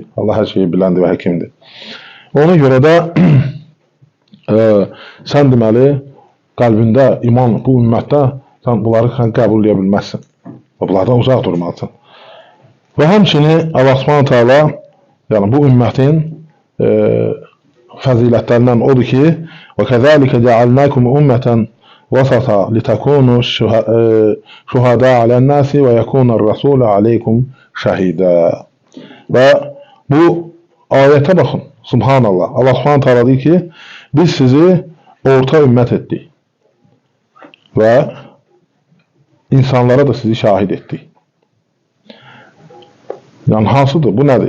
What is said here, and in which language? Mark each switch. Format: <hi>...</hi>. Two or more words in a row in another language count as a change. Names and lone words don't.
<az>Allah hər şeyi biləndir və həkimdir. Ona görə də sən deməli qəlbində iman bu ümmətdə sən bunları qəbul edə bilməzsən. Və bunlardan uzaq durmalısan. Və həmçinin Allah</az> <ar>سبحانه وتعالى</ar> <az>yəni bu ümmətin fəzilətlərindən odur ki,</az> <ar>وَكَذَٰلِكَ جَعَلْنَاكُمْ أُمَّةً وَسَطًا لِتَكُونُوا شُهَدَاءَ عَلَى النَّاسِ وَيَكُونَ الرَّسُولُ عَلَيْكُمْ شَهِيدًا.</ar> <az>Və bu ayətə baxın, subhanallah. Allah</az> <ar>سبحانه وتعالى</ar> <az>deyir ki, biz sizi orta ümmət etdik və insanlara da sizi şahid etdik. Yəni, hansıdır? Bu nədir?</az>